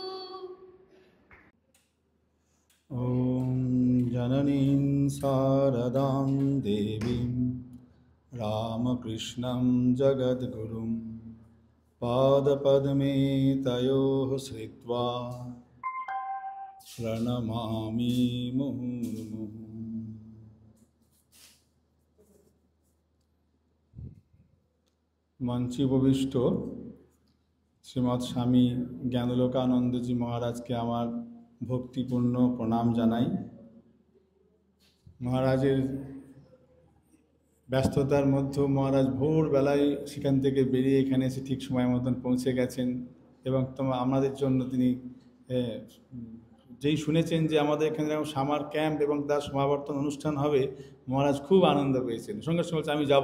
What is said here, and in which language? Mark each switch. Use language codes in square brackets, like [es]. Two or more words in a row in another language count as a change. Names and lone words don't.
[sa] ॐ जननीं शारदां देवीं रामकृष्णं जगद्गुरुं पादपद्मे तयोः श्रित्वा प्रणमामि मुहुर्मुहुः। [bn] মঞ্চে উপবিষ্ট শ্রীমৎ স্বামী জ্ঞানলোকানন্দজি মহারাজকে আমার ভক্তিপূর্ণ প্রণাম জানাই। মহারাজের ব্যস্ততার মধ্যেও মহারাজ ভোরবেলায় সেখান থেকে বেরিয়ে এখানে এসে ঠিক সময় মতন পৌঁছে গেছেন এবং আমাদের জন্য তিনি যেই শুনেছেন যে আমাদের এখানে যেমন [en] summer camp [bn] এবং তার সমাবর্তন অনুষ্ঠান হবে, মহারাজ খুব আনন্দ পেয়েছেন, সঙ্গে সঙ্গে আমি যাব।